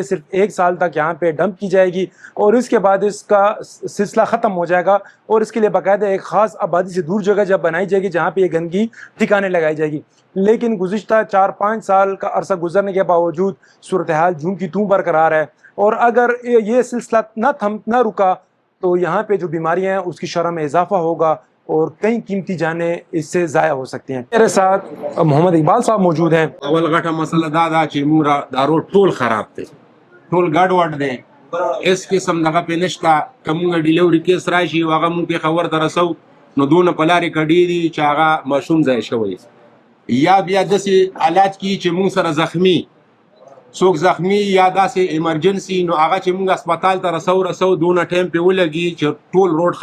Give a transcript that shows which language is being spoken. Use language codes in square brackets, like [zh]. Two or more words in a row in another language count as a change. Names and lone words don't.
[ur] صرف 1 سال تک یہاں پہ ڈمپ کی جائے گی اور اس کے بعد اس کا سلسلہ ختم ہو جائے گا اور اس کے لیے باقاعدہ ایک خاص آبادی سے دور جگہ جب بنائی جائے گی جہاں پہ یہ گندگی ٹھکانے لگائی جائے گی لیکن گزشتہ 4-5 سال کا عرصہ گزرنے کے باوجود صورت حال جوں کی توں برقرار ہے اور اگر یہ سلسلہ نہ رکا تو یہاں پہ جو بیماریاں ہیں اس کی شرح میں اضافہ ہوگا اور کئی قیمتی جانیں اس سے ضائع ہو سکتی ہیں میرے ساتھ محمد اقبال صاحب موجود ہیں [ps] اول غټه مسله دا چې موږ دا روډ ټول خراب دی ټول ګډوډ دی هېڅ قسم دغه پې نشته که موږ ډیلیوري کیس راشي هغه موږ پېښور ته رسو نو دونه په لارې کډې دي چې هغه ماشوم ځای شوی یا بیا داسې حالات کې چې مونږ سره زخمی څوک زخمی یا داسې ایمرجنسي نو هغه چې مونږ هسپتال ته رسو دونه ټایم پې ولګي چې ټول روډ